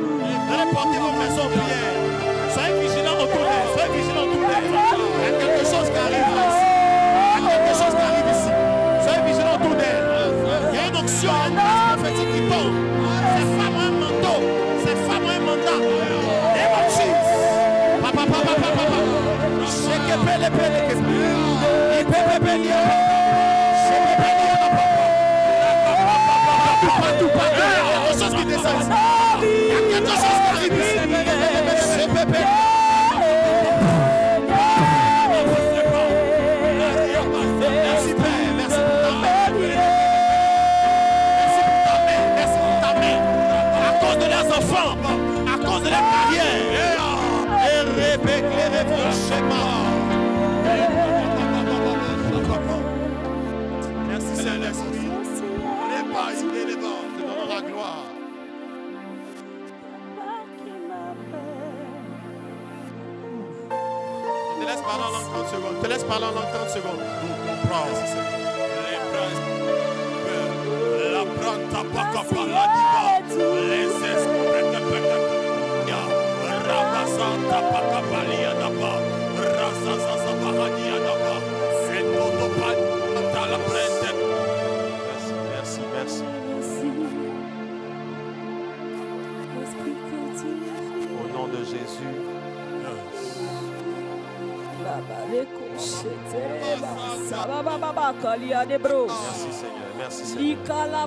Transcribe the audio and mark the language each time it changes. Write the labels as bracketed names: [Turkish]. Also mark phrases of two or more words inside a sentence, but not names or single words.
[French] Vous allez porter vos maisons en prière. Soyez vigilants autour d'elles. Soyez vigilants autour d'elles. Il y a quelque chose qui arrive là ici. Il y a quelque chose qui arrive ici. Soyez vigilants autour d'elles. Il y a une onction, une grâce prophétique qui tombe. Ces femmes ont un manteau. Ces femmes ont un mandat. [English] Name of Jesus. [French] Papa, papa, papa, papa. [English] Shake it, pele, pele, pele. Ipepe, pele, shake it, pele, papa. [French] Partout, partout. Il y a quelque chose qui descend ici. Il y a quelque chose qui arrive ici. [English] Shake it, [French] pele. Merci, Père. Merci pour ta main. Merci pour ta main. Merci pour ta main. À cause de leurs enfants, à cause de leur carrière. Et Rebecca, les révolutionnaires. Merci Saint-Esprit. Les bas, les bas, te donnons la gloire. Te laisse parler en langue 30 secondes. Te laisse parler en langue 30 secondes. La pranta paka paladiba. Les esprits de Pekia. Rabasanta paka palia daba. Razaza bahania daba. C'est todo pan. La prente. Merci, merci, merci. Au nom de Jésus. Merci Seigneur, merci Seigneur.